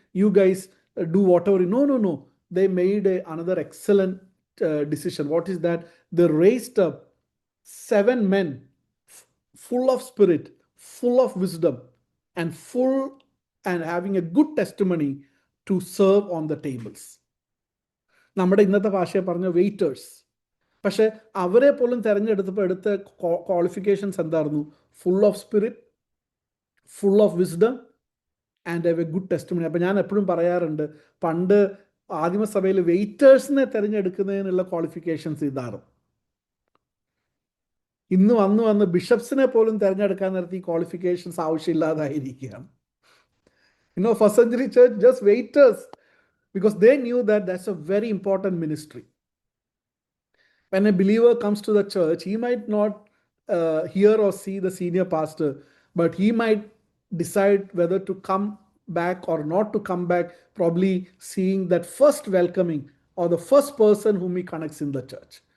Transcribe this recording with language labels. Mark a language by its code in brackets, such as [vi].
[en] You guys do whatever. No. They made another excellent decision. What is that? They raised up 7 men full of spirit, full of wisdom, and having a good testimony to serve on the tables. [ml] നമ്മുടെ ഇന്നത്തെ ഭാഷയെ പറഞ്ഞ waiters. പക്ഷെ അവരെ പോലും തിരഞ്ഞെടുത്തപ്പോൾ എടുത്ത qualifications എന്തായിരുന്നു? [en] Full of spirit, full of wisdom and have a good testimony. [ml] അപ്പം ഞാൻ എപ്പോഴും പറയാറുണ്ട്, പണ്ട് ആദിമസഭയിൽ വെയിറ്റേഴ്സിനെ തിരഞ്ഞെടുക്കുന്നതിനുള്ള ക്വാളിഫിക്കേഷൻസ് ഇതാണ്. ഇന്ന് വന്ന് ബിഷപ്സിനെ പോലും തിരഞ്ഞെടുക്കാൻ നേരത്തെ ഈ qualifications ആവശ്യമില്ലാതായിരിക്കുകയാണ്. [en] First century church, just waiters, because they knew that that's a very important ministry. When a believer comes to the church, he might not hear or see the senior pastor, but he might decide whether to come back or not to come back, probably seeing that first welcoming or the first person whom he connects in the church.